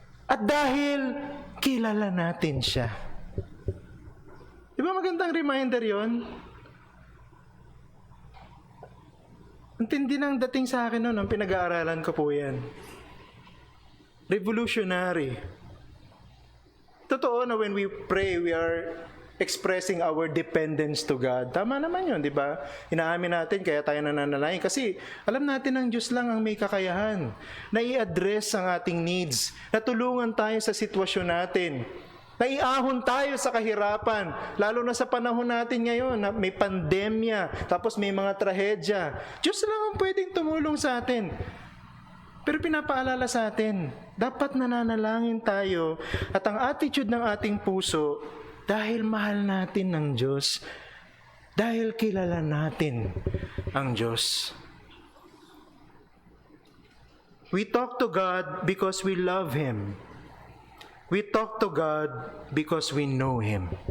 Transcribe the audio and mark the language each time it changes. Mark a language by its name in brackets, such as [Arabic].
[Filipino] At dahil kilala natin siya. Di ba magandang reminder yon? Ang tindi ng dating sa akin noon, ang pinag-aaralan ko po yan. [English] Revolutionary. [Filipino] Totoo na [English] when we pray, we are expressing our dependence to God. [Filipino] Tama naman yun, di ba? Inaamin natin, kaya tayo nananalangin. Kasi alam natin ang Diyos lang ang may kakayahan na i-address ang ating needs, na tulungan tayo sa sitwasyon natin, naiahon tayo sa kahirapan, lalo na sa panahon natin ngayon na may pandemya, tapos may mga trahedya. Diyos lang ang pwedeng tumulong sa atin. Pero pinapaalala sa atin, dapat nananalangin tayo at ang attitude ng ating puso, dahil mahal natin ang Diyos, dahil kilala natin ang Diyos. [English] We talk to God because we love Him. We talk to God because we know Him.